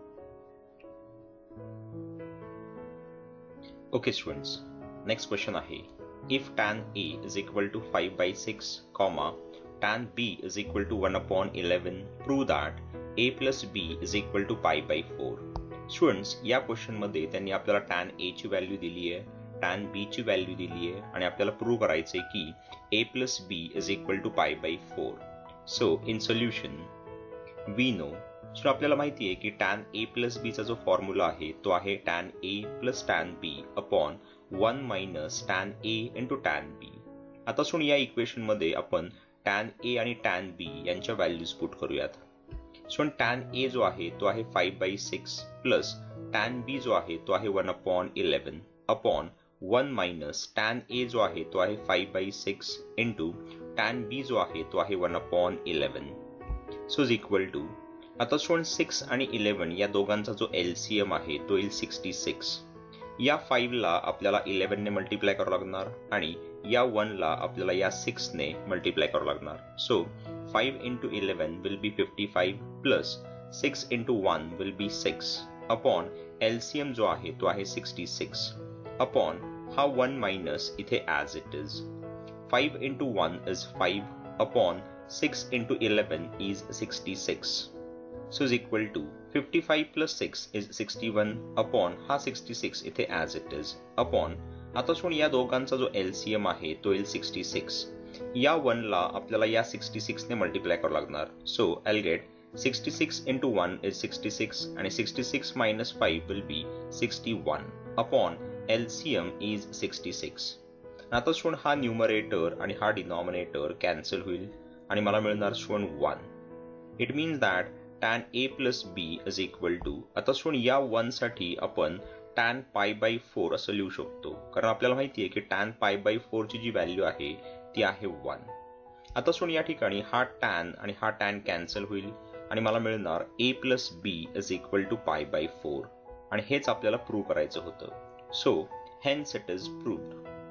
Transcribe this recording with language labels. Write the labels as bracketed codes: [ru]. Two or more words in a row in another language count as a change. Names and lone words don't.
[en] Okay students, next question आहे if tan A is equal to 5 by 6, tan b is equal to 1 upon 11, prove that a plus b is equal to pi by 4. [mr] स्टुडंट्स या क्वेश्चन मध्ये त्यांनी आपल्याला [en] tan a [mr] ची व्हॅल्यू दिली आहे, [en] tan b [mr] ची व्हॅल्यू दिली आहे आणि आपल्याला प्रूव्ह करायचे की [en] a plus b is equal to pi by 4. so in solution we know, [mr] सो आपल्याला माहिती आहे की [en] tan a plus b [mr] चा जो फॉर्म्युला आहे तो आहे [en] tan a plus tan b upon 1 minus tan a into tan b. [mr] आता सुन या इक्वेशन मध्ये आपण [en] tan a [mr] आणि [en] tan b [mr] यांच्या व्हॅल्यूज पुट करूयात. सो [en] tan a [mr] जो आहे तो आहे [en] 5 by 6 plus tan b [mr] जो आहे तो आहे [en] 1 upon 11 upon 1 minus tan a [mr] जो आहे तो आहे [en] 5 by 6 into tan b [mr] जो आहे तो आहे [en] 1 upon 11. so is equal to [mr] आता स्टुडंट 6 आणि 11 या दोघांचा जो LCM आहे तो येईल 66. या 5 ला आपल्याला 11 ने मल्टिप्लाय करावं लागणार आणि या 1 ला आपल्याला या 6 ने मल्टिप्लाय करावं लागणार. [en] सो 5 into 11 will be 55 plus 6 into 1 will be 6 upon LCM [mr] जो आहे तो आहे [en] 66 upon हा 1 minus [mr] इथे [en] as it is. 5 into 1 is 5 upon 6 into 11 is 66. So is equal to 55 plus 6 is 61 upon [mr] हा 66 इथे [en] as it is upon [mr] आता सोड या दोघांचा जो LCM आहे तो येईल 66. या 1 ला आपल्याला या 66 ने मल्टिप्लाय करावं लागणार. [en] सो I'll get 66 into 1 is 66 [mr] आणि [en] 66 minus 5 will be 61 upon LCM is 66. [mr] आता सोड हा न्यूमरेटर आणि हा डिनॉमिनेटर कॅन्सल होईल आणि मला मिळणार सोड 1. [en] it means that tan a plus b is equal to [mr] आता सोड या 1 साठी आपण [en] tan pi by 4 [mr] असं लिहू शकतो कारण आपल्याला माहिती आहे की [en] tan pi by 4 [mr] ची जी व्हॅल्यू आहे ती आहे 1. आता सोड या ठिकाणी हा tan आणि हा tan कॅन्सल होईल आणि मला मिळणार [en] a plus b is equal to pi by 4 [mr] आणि हेच आपल्याला प्रूव्ह करायचं होतं. [en] सो hence it is proved.